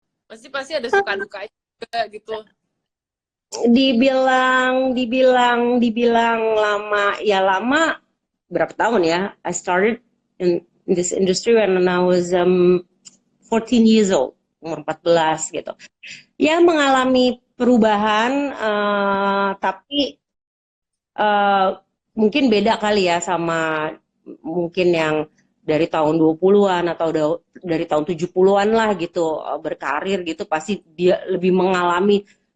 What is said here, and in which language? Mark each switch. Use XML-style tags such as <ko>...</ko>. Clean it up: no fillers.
<id>Pasti ada suka duka juga gitu. Dibilang lama, ya lama berapa tahun ya?</id> <en>I started in this industry when I was 14 years old,</en> <id>umur 14 gitu. Ya mengalami perubahan, tapi mungkin beda kali ya sama mungkin yang dari tahun 20-an atau dari tahun 70-an lah gitu, berkarir gitu pasti dia lebih mengalami</id>